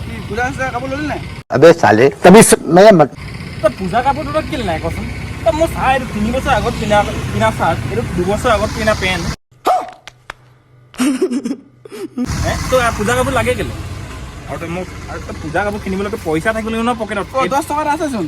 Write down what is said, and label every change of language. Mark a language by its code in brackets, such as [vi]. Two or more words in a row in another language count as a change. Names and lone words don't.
[as] পূজা কাপোৰ ল'লি নাই? [hi] अबे साले तभी मैं [as] তই পূজা কাপোৰটো তই কেলে নাই কচোন? তই মোৰ চাহ এইটো 3 বছৰ আগত কিনা চাৰ্ট, এইটো 2 বছৰ আগত কিনা পেণ্ট। তই পূজা কাপোৰ লাগে কেলে? আৰু তই মোক তই পূজা কাপোৰ কিনিবলৈ তোৰ পইচা থাকিব লাগিব ন পকেটত। 10 টকা আছেচোন।